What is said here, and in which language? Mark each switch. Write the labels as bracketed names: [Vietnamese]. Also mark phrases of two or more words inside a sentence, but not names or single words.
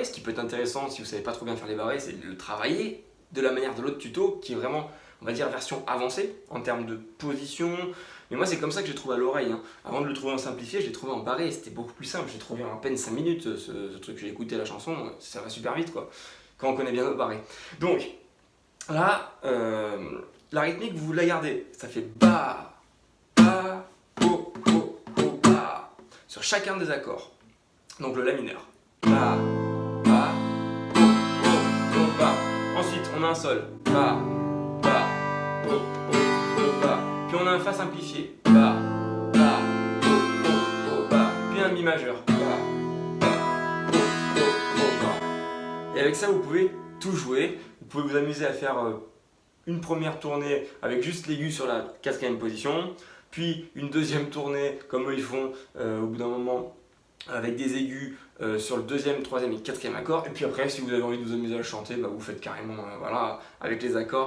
[French] Ce qui peut être intéressant si vous ne savez pas trop bien faire les barrés, c'est de le travailler de la manière de l'autre tuto qui est vraiment, on va dire, version avancée en termes de position. Mais moi c'est comme ça que j'ai trouvé à l'oreille, hein. Avant de le trouver en simplifié, je l'ai trouvé en barré, c'était beaucoup plus simple. J'ai trouvé en à peine 5 minutes ce truc, j'ai écouté la chanson, ça va super vite quoi, quand on connaît bien nos barrés. Donc là, la rythmique vous la gardez, ça fait ba, ba, bo, bo, bo, ba, sur chacun des accords. Donc le La mineur, ba, ba, bo, bo, bo, ba. Ensuite on a un sol, ba, ba, bo, bo, bo, ba. Puis on a un Fa simplifié, ba, ba, bo, bo, bo, ba. Puis un Mi majeur, ba, ba, bo, bo, bo, ba. Et avec ça vous pouvez tout jouer. Vous pouvez vous amuser à faire une première tournée avec juste l'aigu sur la quatrième position, puis une deuxième tournée comme eux ils font au bout d'un moment avec des aigus sur le deuxième, troisième et quatrième accord. Et puis après, si vous avez envie de vous amuser à le chanter, bah, vous faites carrément voilà, avec les accords.